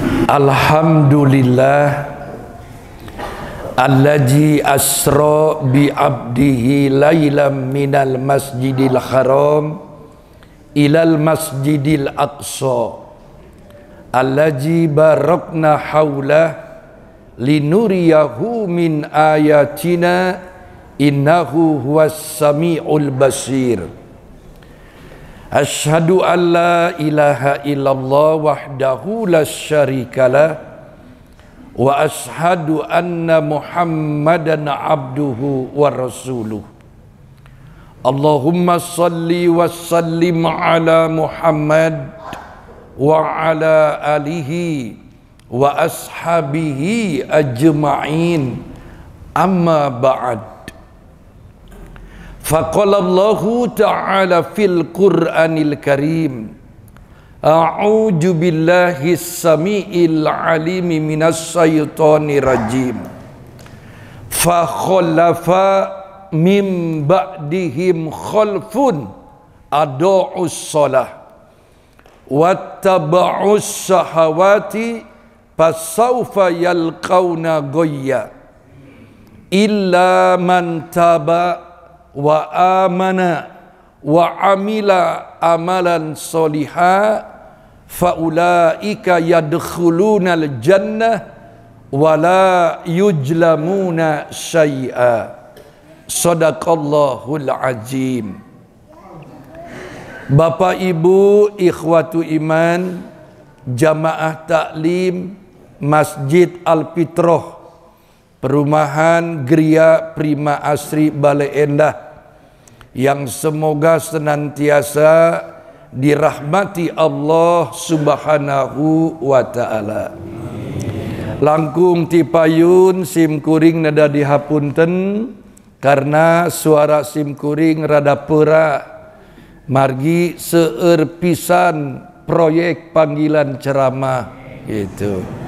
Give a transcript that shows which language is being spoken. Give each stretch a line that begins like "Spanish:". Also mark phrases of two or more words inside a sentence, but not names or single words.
Arabic: الحمد لله الذي أسرى بعبده ليلا من المسجد الحرام إلى المسجد الأقصى الذي باركنا حوله لنريه من آياتنا إنه هو السميع البصير. أشهد أن لا إله إلا الله وحده لا شريك له وأشهد أن محمدا عبده ورسوله. اللهم صل وسلم على محمد وعلى آله وأصحابه أجمعين أما بعد. فقال الله تعالى في القرآن الكريم أعوذ بالله السميع العليم من الشيطان الرجيم. فخلف من بعدهم خلف أضاعوا الصلاة واتبعوا الشهوات فسوف يلقون غيا إلا من تاب وآمن وعمل عملا صالحا فأولئك يدخلون الجنة ولا يظلمون شيئا. صدق الله العظيم.
Indonesian: Bapak Ibu
Arabic: إخوة إيمان,
Indonesian: jamaah taklim Masjid Al-Fitrah, Perumahan Gria Prima Asri Bale Endah, yang semoga senantiasa dirahmati Allah
Arabic: سبحانه وتعالى.
Sundanese: Langkung tipayun sim kuring nada dihapunten karena suara sim kuring rada peura margi seueur pisan proyek panggilan ceramah gitu.